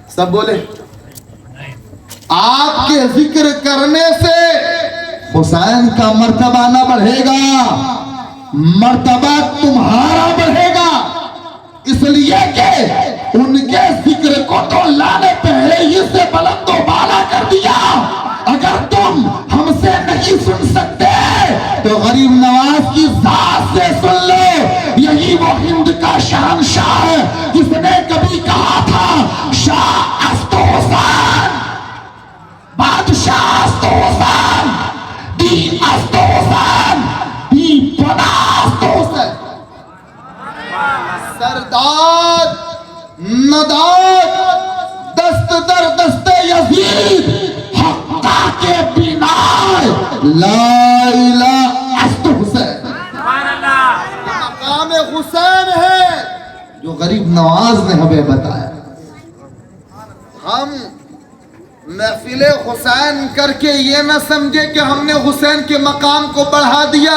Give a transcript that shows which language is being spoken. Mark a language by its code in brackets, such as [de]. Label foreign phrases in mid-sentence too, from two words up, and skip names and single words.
[ur] سب بولے آپ کے ذکر کرنے سے حسین کا مرتبہ نہ بڑھے گا، مرتبہ تمہارا بڑھے گا، اس لیے کہ ان کے ذکر کو تو اللہ نے پہلے ہی سے بلند و بالا کر دیا۔ اگر تم ہم سے نہیں سن سکتے تو غریب نواز کی ذات سے سن لو۔ یہی وہ ہند کا شہنشاہ ہے جس نے کبھی کہا تھا [fa] شاہ است حسین، بادشاہ است حسین، دین است حسین، دی پناہ است حسین۔ سرداد نداد دست در دست یزید حقا کے بنا لا الہ است حسین۔ [ur] مقام حسین ہے جو غریب نواز نے ہمیں بتایا۔ ہم محفل حسین کر کے یہ نہ سمجھے کہ ہم نے حسین کے مقام کو بڑھا دیا۔